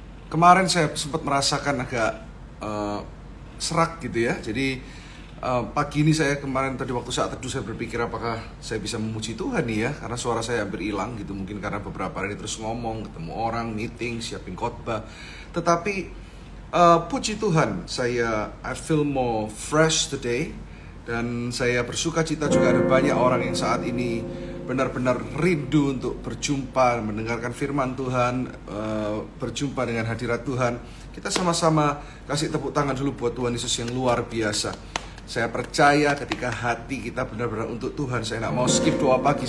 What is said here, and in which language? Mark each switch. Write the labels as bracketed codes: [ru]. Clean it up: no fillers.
[id] Kemarin saya sempat merasakan agak serak gitu ya. Jadi pagi ini saya kemarin tadi waktu saat teduh saya berpikir apakah saya bisa memuji Tuhan nih ya, karena suara saya hampir hilang gitu, mungkin karena beberapa hari terus ngomong, ketemu orang, meeting, siapin khotbah. Tetapi puji Tuhan, [en] I feel more fresh today. [id] Dan saya bersuka cita juga ada banyak orang yang saat ini benar-benar rindu untuk berjumpa, mendengarkan firman Tuhan, berjumpa dengan hadirat Tuhan. Kita sama-sama kasih tepuk tangan dulu buat Tuhan Yesus yang luar biasa. Saya percaya ketika hati kita benar-benar untuk Tuhan, saya nggak mau skip doa pagi.